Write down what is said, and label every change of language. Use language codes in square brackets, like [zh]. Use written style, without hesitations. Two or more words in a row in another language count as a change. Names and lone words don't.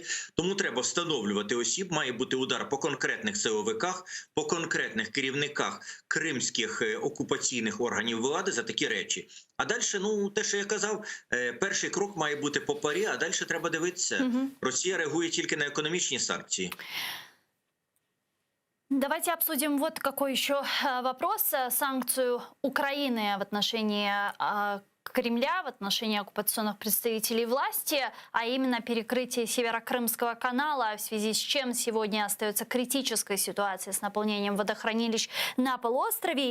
[uk] Тому треба встановлювати осіб, має бути удар по конкретних силовиках, по конкретних керівниках кримських окупаційних органів влади за такі речі. А далі, те, що я казав, перший крок має бути по ПАРЄ, а далі треба дивитися. Росія реагує тільки на економічні санкції. [ru] Давайте обсудим вот какой еще вопрос. Санкцию Украины в отношении Кремля, в отношении оккупационных представителей власти, а именно перекрытие Северокрымского канала, в связи с чем сегодня остается критическая ситуация с наполнением водохранилищ на полуострове.